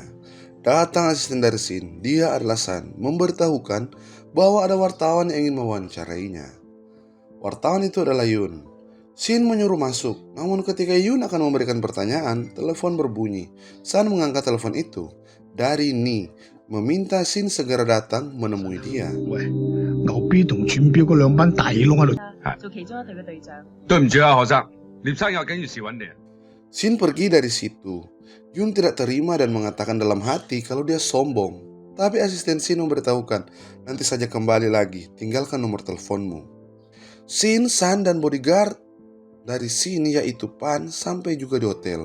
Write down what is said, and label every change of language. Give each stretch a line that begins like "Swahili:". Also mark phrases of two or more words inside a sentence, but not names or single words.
Indonesian: Datang asisten dari Sin, dia adalah San, memberitahukan bahwa ada wartawan yang ingin mewawancarainya. Wartawan itu adalah Yun. Sin menyuruh masuk, namun ketika Yun akan memberikan pertanyaan, telepon berbunyi. San mengangkat telepon itu. Dari Ni, meminta Sin segera datang menemui dia.
Cantonese: 牛 B 同轉標嗰兩班大窿喺度。做其中一隊嘅隊長。對唔住啊，學生，聶生有緊要事揾你。
Indonesian: Sin pergi dari situ. Yun tidak terima dan mengatakan dalam hati kalau dia sombong. Tapi asisten Sin memberitahukan, nanti saja kembali lagi, tinggalkan nomor teleponmu. Sin, San, dan bodyguard dari Sin yaitu Pan sampai juga di hotel.